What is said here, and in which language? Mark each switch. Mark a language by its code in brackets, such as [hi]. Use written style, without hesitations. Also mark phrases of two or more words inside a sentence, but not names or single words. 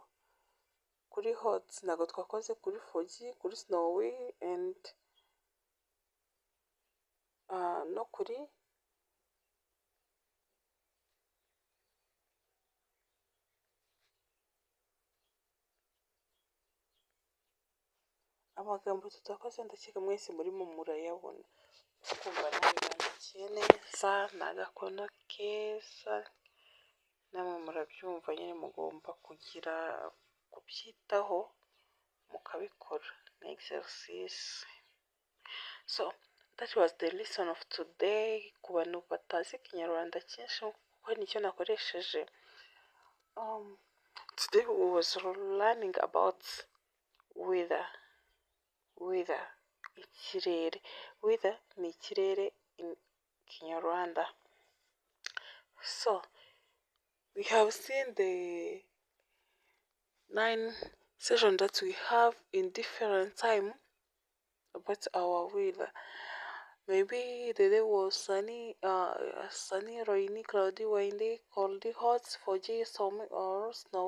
[rw] Kuri hot ntabwo twakoze, kuri foggy, kuri [en] snowy and [rw] no kuri amagambo tutakoze ndakeka mwese murimo murayabona. Kumva nabibandikiye neza, ni agakono keza, namwe murabyumva nyine mugomba kubyitaho mukabikora. Ni exercise. [en] So that was the lesson of today. [rw] Ku bantu batazi ikinyarwanda cyinshi kuko nicyo nakoresheje. [en] Today we was learning about weather. [rw] Ikirere. Weather ni ikirere in Kinyarwanda. [en] So we have seen the 9 sessions that we have in different time about our weather. Maybe the day was sunny, rainy, cloudy, windy, cold, hot, foggy, stormy, or snowy.